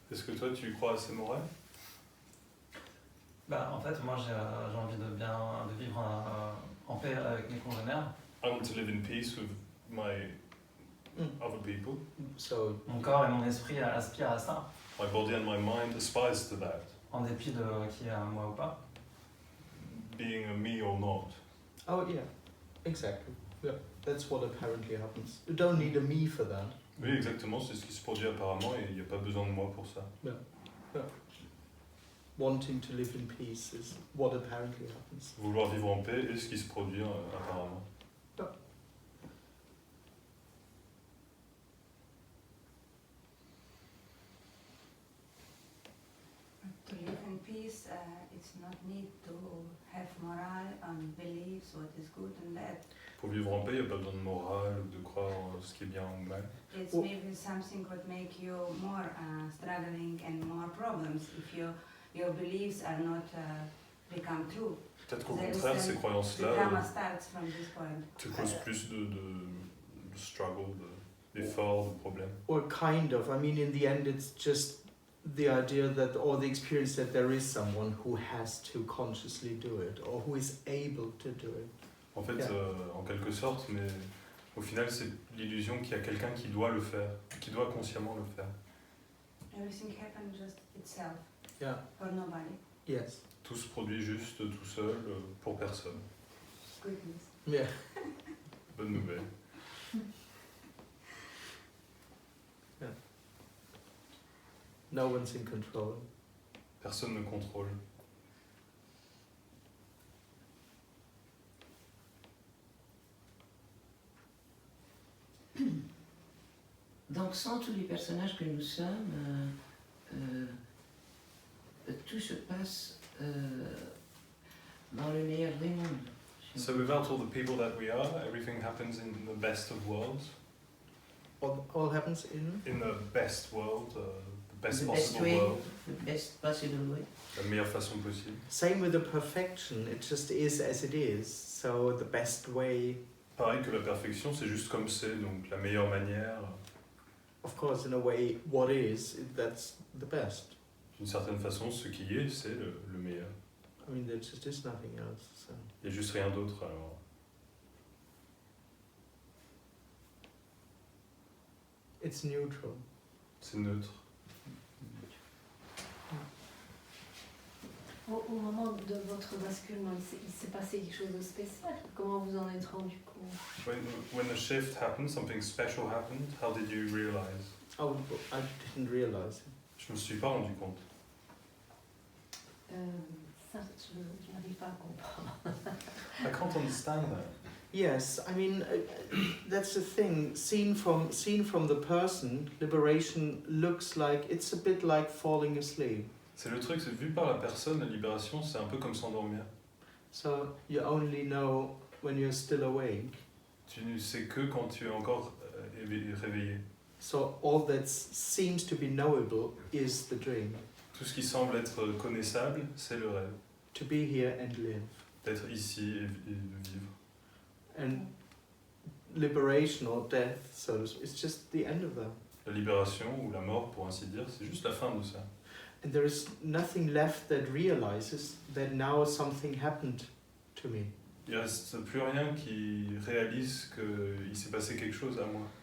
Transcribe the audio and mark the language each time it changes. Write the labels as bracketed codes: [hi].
[fr] Est-ce que toi tu crois à ces morales? Bah, en fait, moi j'ai envie de vivre en paix avec mes congénères. [en] I want to live in peace with my other people. So [fr] Mon corps et mon esprit aspirent à ça, [en] My body and my mind aspires to that, [fr] en dépit de qui est à moi ou pas. [en] being a me or not. oh yeah, exactly. Yeah, that's what apparently happens. You don't need a me for that. [fr] Oui, exactement, c'est ce qui se produit apparemment et il n'y a pas besoin de moi pour ça. [en] Wanting to live in peace is what apparently happens. [fr] Vouloir vivre en paix est ce qui se produit apparemment. [en] To live in peace, it's not need to have moral and beliefs what is good and bad. [fr] Pour vivre en paix, il n'y a pas besoin de morale ou de croire ce qui est bien ou mal. [en] It's Well- maybe something would make you more struggling and more problems if your beliefs are not become true. [fr] Peut-être qu'au [en] There is [fr] contraire, [en] an- [fr] ces [en] The [fr] croyances-là [en] drama starts from this point. [fr] te causent plus de struggle, d'efforts, de problèmes. [en] Or kind of. I mean, in the end, it's just the idea that, or the experience that there is someone who has to consciously do it, or who is able to do it. [fr] En fait, [en] Yeah. [fr] en quelque sorte, mais au final, c'est l'illusion qu'il y a quelqu'un qui doit le faire, qui doit consciemment le faire. [en] Everything happens just itself Yeah. for nobody. Yes. [fr] Tout se produit juste tout seul, pour personne. [en] Good news. Yeah. [fr] Bonne nouvelle. [en] No one's in control. [fr] Personne ne contrôle. Donc, sans tous les personnages que nous sommes, tout se passe dans le meilleur des mondes. [en] So without all the people that we are, everything happens in the best of worlds. All happens in. In the best world, the best The best possible way. world. The best possible way. [fr] La meilleure façon possible. [en] Same with the perfection. It just is as it is. So the best way. [fr] Pareil que la perfection, c'est juste comme c'est, donc la meilleure manière. [en] Of course, in a way, what is, that's the best. [fr] D'une certaine façon, ce qui est, c'est le meilleur. [en] I mean, there just is nothing else. So. [fr] Il n'y a juste rien d'autre, alors. [en] It's neutral. [fr] C'est neutre. Au moment de votre basculement, il s'est passé quelque chose de spécial. Comment vous en êtes rendu compte? [en] When the shift happened, something special happened, how did you realize? Oh, I didn't realize it. [fr] Je me suis pas rendu compte. Ça, je n'arrive pas à comprendre. [en] I can't understand that. Yes, I mean that's the thing. Seen from the person, liberation looks like it's a bit like falling asleep. [fr] C'est le truc, c'est vu par la personne, la libération, c'est un peu comme s'endormir. [en] So you only know when you're still awake. [fr] Tu ne sais que quand tu es encore réveillé. [en] So all that seems to be knowable is the dream. [fr] Tout ce qui semble être connaissable, c'est le rêve. [en] To be here and live. [fr] D'être ici et vivre. [en] And liberation or death, so it's just the end of that. [fr] La libération ou la mort, pour ainsi dire, c'est juste la fin de ça. [en] And there is nothing left that realizes that now something happened to me. [fr] Il ne reste plus rien qui réalise qu'il s'est passé quelque chose à moi.